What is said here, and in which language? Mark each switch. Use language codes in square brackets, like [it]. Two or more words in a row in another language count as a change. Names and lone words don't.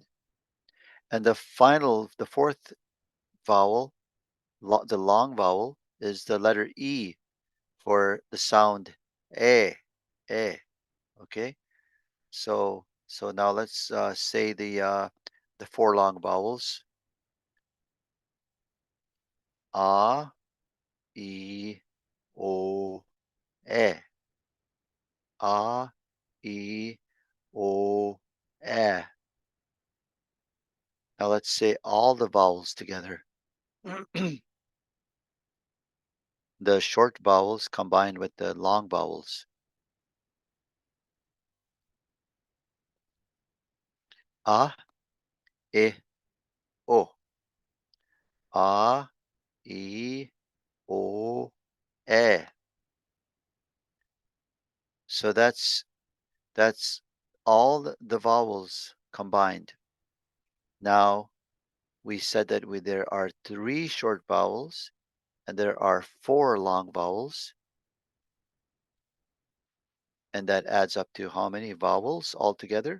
[en] And the fourth vowel, the long vowel, is the letter E for the sound E, E, okay? So now let's say the four long vowels: a, e, o, e. A, e, o, e. Now let's say all the vowels together. The short vowels combined with the long vowels. A, e, o. A, e, o, e. So that's all the vowels combined. Now we said that there are three short vowels and there are four long vowels, and that adds up to how many vowels altogether?